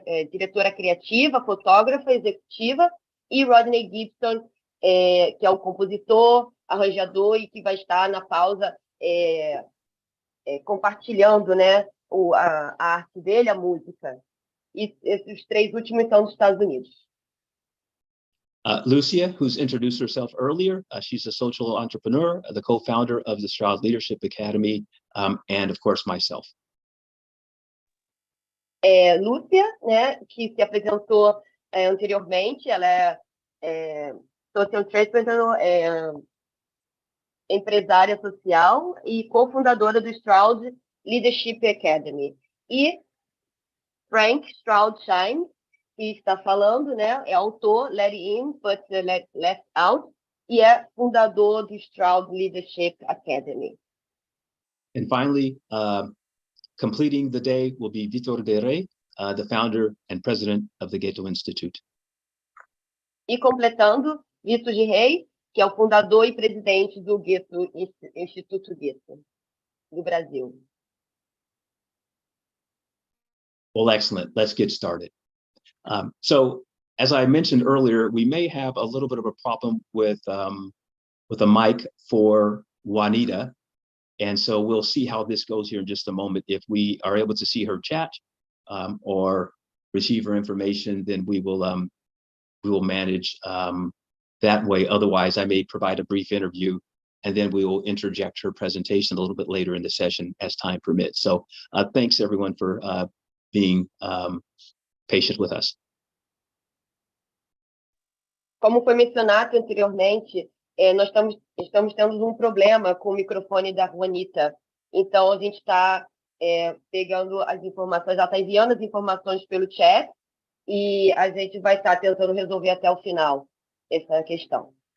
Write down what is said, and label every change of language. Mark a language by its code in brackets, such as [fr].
[pt] diretora criativa, fotógrafa executiva, e Rodney Gibson, que é o compositor, arranjador e que vai estar na pausa compartilhando, né, a arte dele, a música. E esses 3 últimos são dos Estados Unidos. [en] Lucia, who's introduced herself earlier, she's a social entrepreneur, the co-founder of the Stroud Leadership Academy, and of course myself. [pt] Lúcia, né, que se apresentou anteriormente, ela é [en] social entrepreneur, [pt] empresária social e cofundadora do Stroud Leadership Academy. E Frank Stroud Shine, que está falando, né, é autor, Let In, But Left Out, e é fundador do Stroud Leadership Academy. [en] And finally, completing the day will be Vitor de Rey, the founder and president of the GUETTO Institute. [pt] E completando, Vitor de Rey, que é o fundador e presidente do GUETTO, Instituto GUETTO, do Brasil. [en] Well, excellent. Let's get started. So, as I mentioned earlier, we may have a little bit of a problem with a mic for Juanita. And so we'll see how this goes here in just a moment. If we are able to see her chat or receive her information, then we will manage that way. Otherwise, I may provide a brief interview, and then we will interject her presentation a little bit later in the session as time permits. So thanks everyone for being patient with us. [pt] Como foi mencionado anteriormente, nós estamos tendo problema com o microfone da Juanita. Então, a gente está pegando as informações, ela está enviando as informações pelo chat e a gente vai estar tentando resolver até o final essa questão.